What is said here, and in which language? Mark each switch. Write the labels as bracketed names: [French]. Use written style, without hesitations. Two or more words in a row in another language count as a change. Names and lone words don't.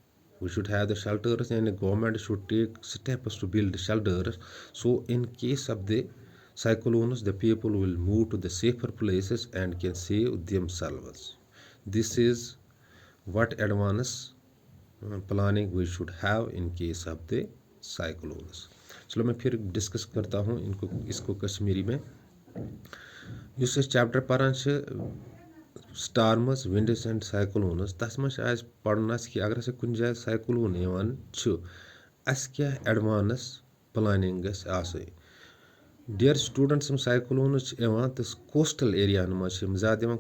[English] And the government should take steps to build shelters, so in case of the cyclones the people will move to the safer places and can save themselves. This is what advanced planning we should have in case of the cyclones. [Urdu] چلو میں پھر ڈسکس کرتا ہوں اس کو کشمیری میں. [Kashmiri] یُس أسۍ چیپٹر پران چھِ [English] storms winds and cyclones [Kashmiri] تَتھ منٛز چھِ اَسہِ پَرُن کہِ اگر ہسا کُنہِ جایہِ سایکلون یِوان چھُ اَسہِ کیٛاہ [English] advance planning [Kashmiri] گژھِ آسٕنۍ. [English] dear students [Kashmiri] یِم سایکلونز چھِ یِوان تہٕ کوسٹل ایریاہن منٛز چھِ یِم زیادٕ یِوان.